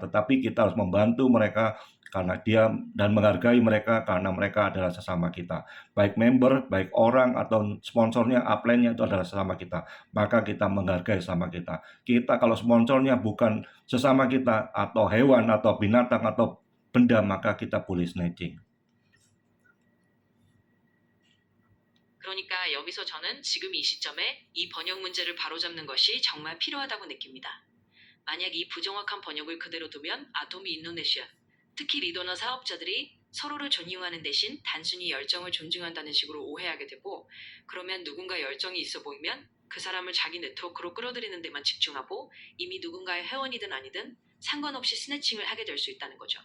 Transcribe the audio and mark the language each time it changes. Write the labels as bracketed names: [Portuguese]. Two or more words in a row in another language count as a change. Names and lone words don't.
[Indonesian] Tetapi kita harus membantu mereka karena dia, dan menghargai mereka karena mereka adalah sesama kita. Baik member, baik orang atau sponsornya, upline-nya itu adalah sesama kita. Maka kita menghargai sesama kita. Kita kalau sponsornya bukan sesama kita atau hewan atau binatang atau benda, maka kita boleh snatching. [Korean] 그러니까 여기서 저는 지금 이 시점에 이 번역 문제를 바로잡는 것이 정말 필요하다고 느낍니다. 만약 이 부정확한 번역을 그대로 두면 아토미 인도네시아, 특히 리더나 사업자들이 서로를 존중하는 대신 단순히 열정을 존중한다는 식으로 오해하게 되고, 그러면 누군가 열정이 있어 보이면 그 사람을 자기 네트워크로 끌어들이는 데만 집중하고 이미 누군가의 회원이든 아니든 상관없이 스네칭을 하게 될 수 있다는 거죠.